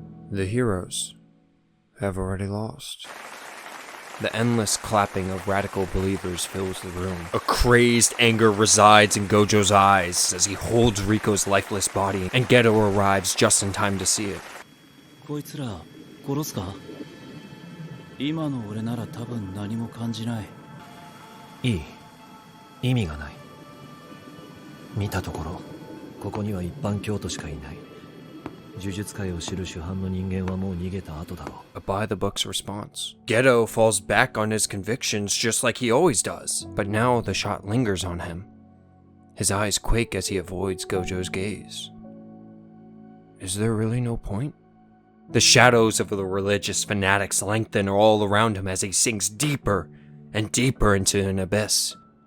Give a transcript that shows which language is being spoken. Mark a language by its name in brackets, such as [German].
[English] The heroes have already lost. The endless clapping of radical believers fills the room. A crazed anger resides in Gojo's eyes as he holds Riko's lifeless body, and Geto arrives just in time to see it. [Japanese] こいつら殺すか? 今の俺なら多分何も感じない。いい。意味がない。見たところ、ここには一般教徒しかいない。呪術界を知る主犯の人間はもう逃げた後だろう。 [English] A by-the-books response. Geto falls back on his convictions just like he always does, but now the shot lingers on him. His eyes quake as he avoids Gojo's gaze. Is there really no point? The shadows of the religious fanatics lengthen all around him as he sinks deeper and deeper into an abyss.